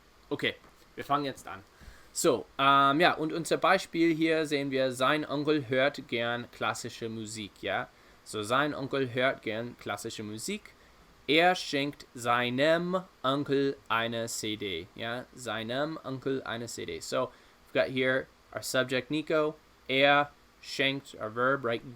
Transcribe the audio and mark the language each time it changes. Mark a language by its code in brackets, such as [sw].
[de] Okay, wir fangen jetzt an. So, ja, und unser Beispiel hier sehen wir, sein Onkel hört gern klassische Musik, ja? So, sein Onkel hört gern klassische Musik. Er schenkt seinem Onkel eine CD, yeah? Seinem Onkel eine CD. [en] So, we've got here our subject, Nico. [de] Er schenkt, [en] our verb, right?